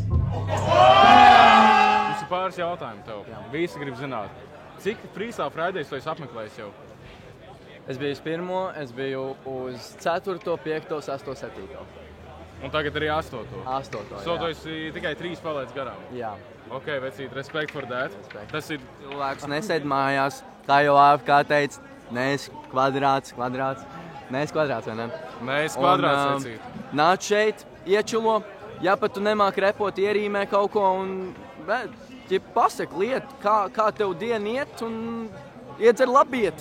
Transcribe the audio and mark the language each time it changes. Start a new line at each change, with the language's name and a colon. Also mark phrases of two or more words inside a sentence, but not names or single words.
Latvian: Mums ir pāris jautājumi tev. Visi grib zināt. Cik Freestyle Fridays tu esi apmeklējis jau? Es biju uz 1, es biju uz 4, 5, 6, 7. Un tagad arī 8. 8, So tu esi tikai 3 palaidis garām? Jā. Ok, vecīt,
English: respect for that.
Latvian: Tas ir... Cilvēks nesēd mājās, kā jau AFK teica, neesi kvadrāts. Neesi kvadrāts, vai ne? Neesi kvadrāts, vecīt. Nāc šeit, iečulo, ja pat tu nemāk repot, ierīmē kaut ko un pasaka lietu, kā tev diena iet un iedzer labiet.